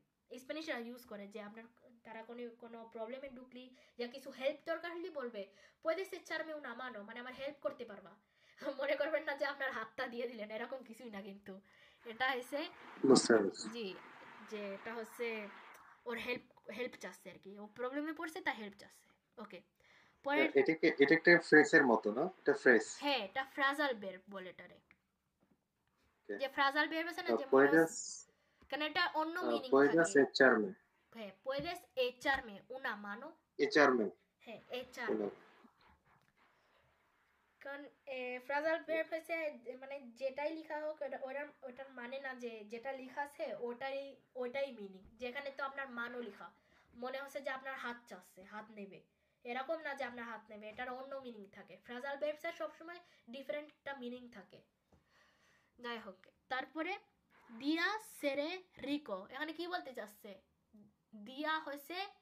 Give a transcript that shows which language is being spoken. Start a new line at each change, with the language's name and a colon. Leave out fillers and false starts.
Bangla: স্প্যানিশরা use করে যে আপনার তারা কোনো প্রবলেমে ঢুকলি যা কিছু হেল্প দরকার হলে বলবে
Spanish: puedes echarme una mano
Bangla: মানে আমার হেল্প করতে পারবা মনে করবেন না যে আপনার হাতটা দিয়ে দিলেন এরকম কিছুই না কিন্তু এটা এসে জি যে এটা হচ্ছে ওর হেল্প চাচ্ছে আর কি ও প্রবলেমে পড়ছে তা হেল্প চাচ্ছে ওকে এটা একটা ফ্রেজের মতো না এটা ফ্রেজ হ্যাঁ এটা ফ্রাজাল ভার্ব বলে এটারে যে ফ্রাজাল ভার্ব আছে না যে
Spanish: puedes
Bangla: কারণ এটা অন্য মিনিং
Spanish: puedes
Bangla: থাকে
Spanish: echarme হ্যাঁ puedes echarme una mano echarme
Bangla: হ্যাঁ
Spanish: echarme
Bangla: কারণ ফ্রাজাল ভার্ব হচ্ছে মানে যেটাই লেখা হোক ওটার মানে না যে যেটা লেখা আছে ওটাই মিনিং যেখানে তো আপনার মানও লেখা মনে হচ্ছে যে আপনার হাত চাচ্ছে হাত নেবে এরকম না যে আপনার হাত নেবে এটার অন্য মিনিং থাকে ফ্রাজাল ভার্বসের সবসময় ডিফারেন্ট একটা মিনিং থাকে যাই হোক তারপরে দিয়া সেরে রিকো এখানে কি বলতে চাচ্ছে দিয়া হয়েছে